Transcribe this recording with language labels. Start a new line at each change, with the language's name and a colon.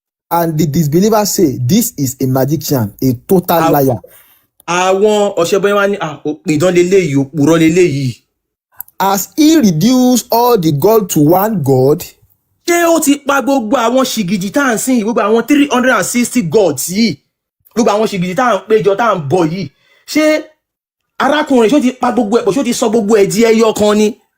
English: And the disbelievers say this is a magician, a total liar.
Yoruba: Àwọn ọ̀ṣẹ́ bọ́ọ̀lẹ̀ wá ní ìdán leléyìí òpùrọ́ leléyìí.
English: Has he reduced all the God to one God?
Yoruba: Ṣé ó ti pa gbogbo àwọn ṣìgìdì tá à ń sìn gbogbo àwọn 360 gods yìí gbogbo àwọn ṣìgìdì tá à ń péjọ tá à ń bọ yìí ṣé arákùnrin ṣó ti pa gbogbo ẹ̀pọ̀ ṣó ti sọ gbogbo ẹ̀ di ẹyọ kan ni?